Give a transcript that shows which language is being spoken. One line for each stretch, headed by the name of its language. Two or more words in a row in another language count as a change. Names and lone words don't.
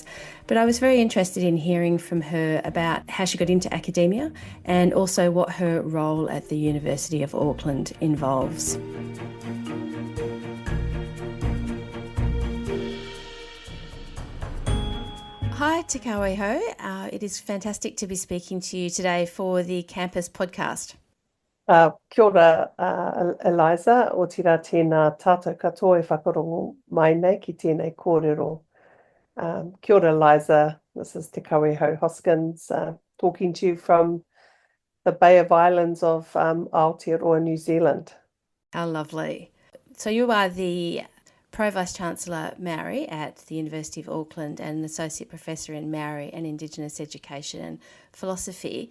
English: But I was very interested in hearing from her about how she got into academia and also what her role at the University of Auckland involves. Hi, Te Kaweho. It is fantastic to be speaking to you today for the Campus podcast.
Māori: Kia ora, Eliza, o tira tēnā tātou katoa e whakarongo mai nei ki tēnei kōrero. Kia ora, Eliza.
English: This is Te Kaweho Hoskins talking to you from the Bay of Islands of Aotearoa, New Zealand. How lovely. So you are the Pro-Vice-Chancellor Maori at the University of Auckland and an Associate Professor in Maori and Indigenous Education and Philosophy.